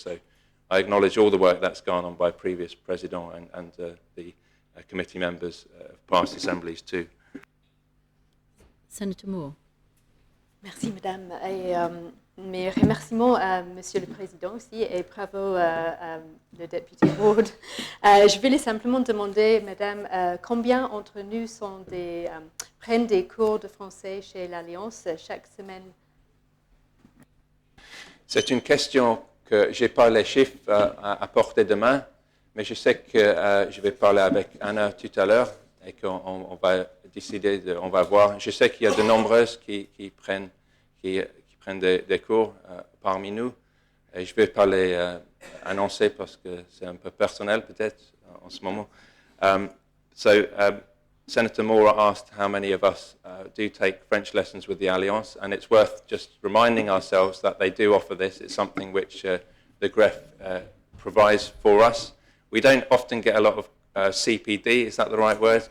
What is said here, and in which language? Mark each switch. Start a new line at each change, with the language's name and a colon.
English: So I acknowledge all the work that's gone on by previous president and the committee members of past assemblies too. Senator Moore.
French: Merci, Madame. Et mes remerciements à Monsieur le Président aussi et bravo le député Ward. Je voulais simplement demander, Madame, combien d'entre nous prennent des cours de français chez l'Alliance chaque semaine? C'est une question que je n'ai pas les chiffres à portée de main, mais je sais que je vais parler avec Anna tout à l'heure et qu'on va décider, on va voir. Je sais qu'il y a de nombreuses qui prennent des cours parmi nous. Et je ne vais pas les annoncer parce que c'est un peu personnel peut-être en ce moment.
English: Senator Moore asked how many of us do take French lessons with the Alliance, and it's worth just reminding ourselves that they do offer this. It's something which the GREF provides for us. We don't often get a lot of CPD, is that the right word?